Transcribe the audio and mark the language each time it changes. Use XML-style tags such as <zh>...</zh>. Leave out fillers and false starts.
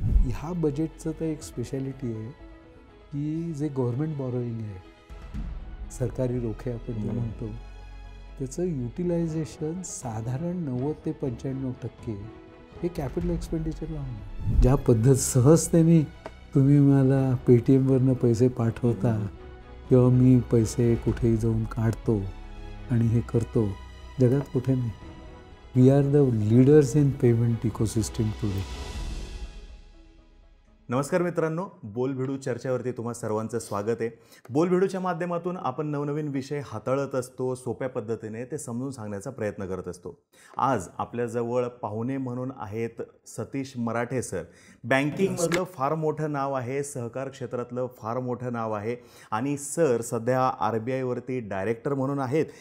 <mr>ह्या बजेटचं तर एक स्पेशालिटी आहे की जे गव्हर्नमेंट बॉरोईंग आहे, सरकारी रोखे आपण जे म्हणतो, त्याचं युटिलायझेशन साधारण 90 ते 95% हे कॅपिटल एक्सपेंडिचरला होणार. ज्या पद्धत सहजतेने तुम्ही मला पेटीएमवरनं पैसे पाठवता किंवा मी पैसे कुठेही जाऊन काढतो आणि हे करतो, जगात कुठे नाही.</mr> <en>We are the leaders in payment ecosystem today.</en> <mr>नमस्कार मित्रांनो, बोलभिडू चर्चेवरती तुम्हा सर्वांचं स्वागत आहे. बोलभिडूच्या माध्यमातून आपण नवनवीन विषय हाताळत असतो, सोप्या पद्धतीने ते समजून सांगण्याचा प्रयत्न करत असतो. आज आपल्याजवळ पाहुणे म्हणून आहेत सतीश मराठे सर. बँकिंगमधलं फार मोठं नाव आहे, सहकार क्षेत्रातलं फार मोठं नाव आहे आणि सर सध्या RBIवरती डायरेक्टर म्हणून आहेत.</mr>